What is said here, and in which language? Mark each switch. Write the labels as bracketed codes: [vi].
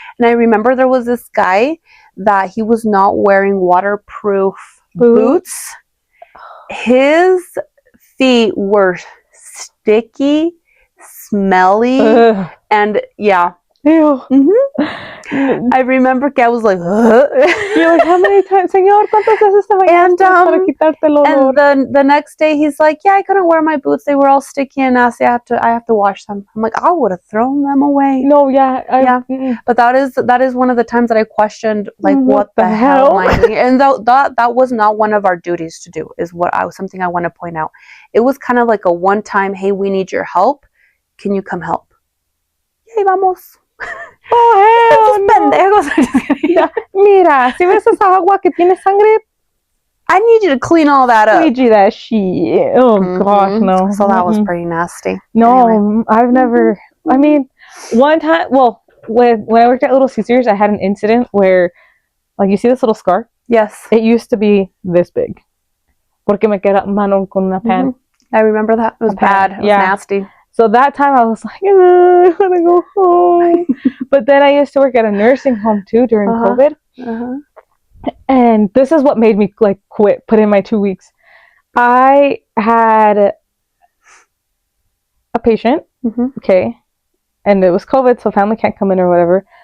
[en] And I remember there was this guy that he was not wearing waterproof boots. His feet were sticky, smelly, and yeah. Ew. I remember que I was like, you're like, how many times, [es] Señor, ¿cuántas veces te bañaste para quitarte el olor? [en] And the next day he's like, yeah, I couldn't wear my boots. They were all sticky and nasty. I have to wash them. I'm like, I would have thrown them away. No, yeah. But that is one of the times that I questioned, like, what the hell am I doing? And that was not one of our duties to do, is something I want to point out. It was kind of like a one-time, hey, we need your help. Can you come help? Yay, [es] vamos. [en] Oh, no. [es] Mira, si ves esa agua que tiene sangre, [en] I need you to clean all that up. I need you that shit. Oh, gosh, no. So that was pretty nasty. No, anyway. I've never, I mean, one time, well, when I worked at Little Caesars, I had an incident where, like, you see this little scar? Yes. It used to be this big. [es] Porque me quedaron con una pan. [en] I remember that. It was bad. It was nasty. So that time I was like, I want to go home. But then I used to work at a nursing home too during COVID. And this is what made me like quit, put in my 2 weeks. I had a patient, okay, and it was COVID, so family can't come in or whatever.